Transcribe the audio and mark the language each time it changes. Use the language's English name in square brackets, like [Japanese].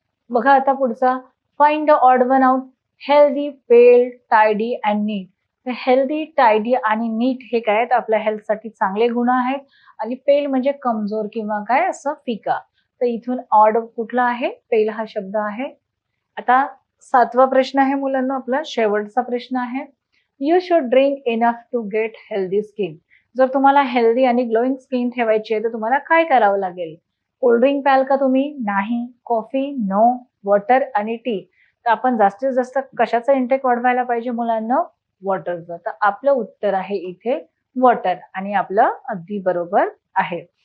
[Marathi] बघा आता पुढचा, [English] Find the odd one out. Healthy, pale, tidy and neat. [Marathi] Healthy, tidy आणि नीट हे काय आहेत? आपल्या हेल्थसाठी चांगले गुण आहेत. आणि पेल म्हणजे कमजोर किंवा काय असं फिका. तर इथून ऑड कुठला आहे? पेल हा शब्द आहे. आता सातवा प्रश्न आहे मुलांना आपला, शेवटचा प्रश्न आहे. [English] You should drink enough to get healthy skin. [Marathi] जर तुम्हाला हेल्दी आणि ग्लोईंग स्किन ठेवायची आहे तर तुम्हाला काय करावं लागेल? कोल्ड्रिंक प्याल का तुम्ही? नाही. कॉफी? नो. वॉटर आणि टी. तर आपण जास्तीत जास्त कशाचा इंटेक वाढवायला पाहिजे मुलांना? वॉटरचं. तर आपलं उत्तर आहे इथे वॉटर आणि आपलं अगदी बरोबर आहे.